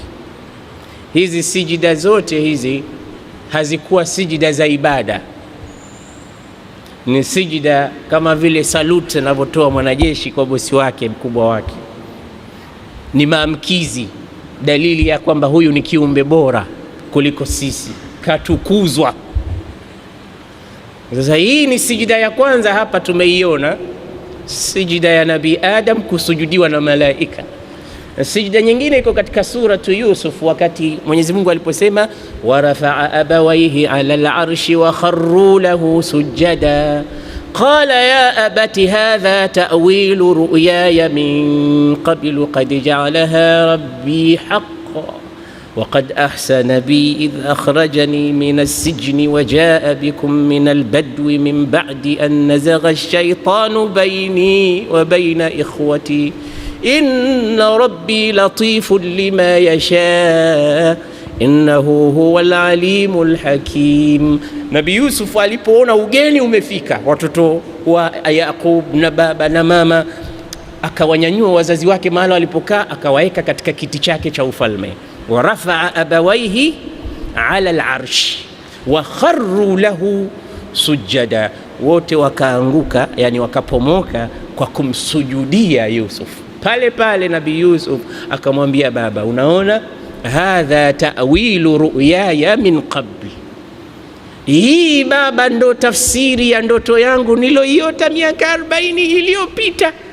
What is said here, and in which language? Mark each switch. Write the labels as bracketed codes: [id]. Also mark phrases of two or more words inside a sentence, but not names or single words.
[sw] Hizi sijida zote hizi hazikuwa sijida za ibada, ni sijida kama vile salute anavyotoa mwanajeshi kwa bosi wake mkubwa wake, ni maamkizi, dalili ya kwamba huyu ni kiumbe bora kuliko sisi, katukuzwa. Sasa hii ni sijida ya kwanza hapa tumeiona, sijida ya Nabii Adam kusujudiwa na malaika. Sijida nyingine iko katika suratu Yusuf, wakati Mwenyezi Mungu aliposema [ar] ورفع أبويه على العرش و وخروا له سجدا قال يا أبت هذا تأويل رؤياي من قبل قد جعلها ربي حقا وقد أحسن بي إذ أخرجني من السجن وجاء بكم من البدو من بعد أن نزغ الشيطان بيني وبين إخوتي إن ربي لطيف لما يشاء إنه هو العليم الحكيم. [sw] Nabii Yusuf alipoona ugeni umefika, watoto wa Yaqub na baba na mama, akawanyanyua wazazi wake mahali walipokaa, akawaeka katika kiti chake cha ufalme. [ar] ورفع أبويه على العرش وخروا له سجدا, [sw] wote wakaanguka, yani wakapomoka kwa kumsujudia Yusuf. Pale pale Nabii Yusuf akamwambia baba, unaona, [ar] هذا تأويل رؤياي من قبل, [sw] hii baba ndo tafsiri ya ndoto yangu niloiota miaka 40 iliyopita.